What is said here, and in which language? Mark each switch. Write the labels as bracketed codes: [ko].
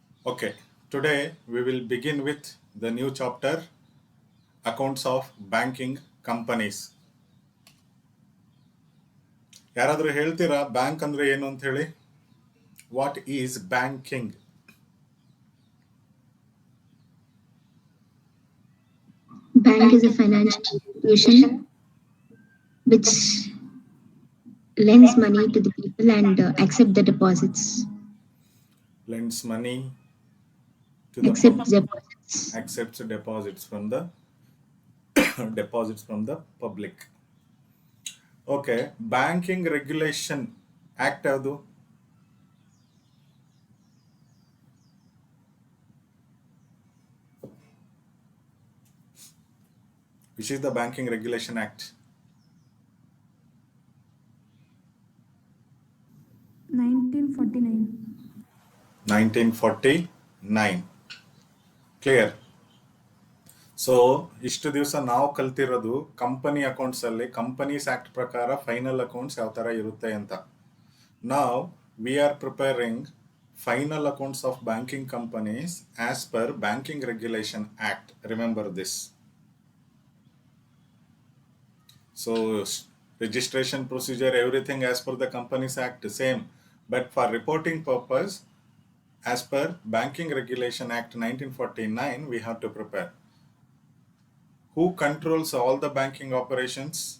[en] Okay, today we will begin with the new chapter, accounts of banking companies. [kn] ಯಾರಾದರೂ ಹೇಳ್ತೀರಾ bank ಅಂದ್ರೆ ಏನು ಅಂತ ಹೇಳಿ? [en] What is banking? Bank is a financial institution which lends money to the people and accept the deposits. Lends money to the Accepts public. deposits. Accepts deposits from the deposits from the public. Okay, banking regulation act ಯಾವುದು? Which is the Banking Regulation Act? 1949. 1949. Clear. [kn] So ಇಷ್ಟು ದಿವಸ ನಾವು ಕಲ್ತಿರೋದು company accounts ಅಲ್ಲಿ companies act ಪ್ರಕಾರ final accounts ಯಾವ ತರ ಇರುತ್ತೆ ಅಂತ. [en] ನಾವ್ we are preparing final accounts of banking companies as per banking regulation act. Remember this. So registration procedure, everything as per the Companies Act same, but for reporting purpose as per Banking Regulation Act 1949 we have to prepare. Who controls all the banking operations?